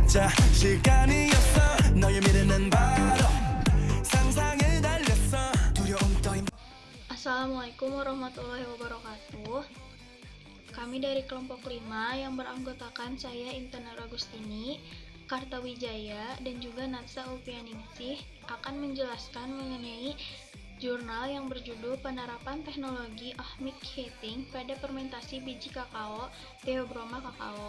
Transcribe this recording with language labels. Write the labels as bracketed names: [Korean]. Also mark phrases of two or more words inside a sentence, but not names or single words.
[Korean] 시간이었어 너의 미래는 바로 상상을 달렸어 두려움 따윈. [Arabic] السلام عليكم ورحمة الله وبركاته. [Indonesian] Kami dari kelompok 5 yang beranggotakan saya Intan Agustini, Kartawijaya, dan juga Natsa Ulfianingsih akan menjelaskan mengenai jurnal yang berjudul Penerapan Teknologi [English] Ohmic Heating [Indonesian] pada Fermentasi Biji Kakao Theobroma Kakao.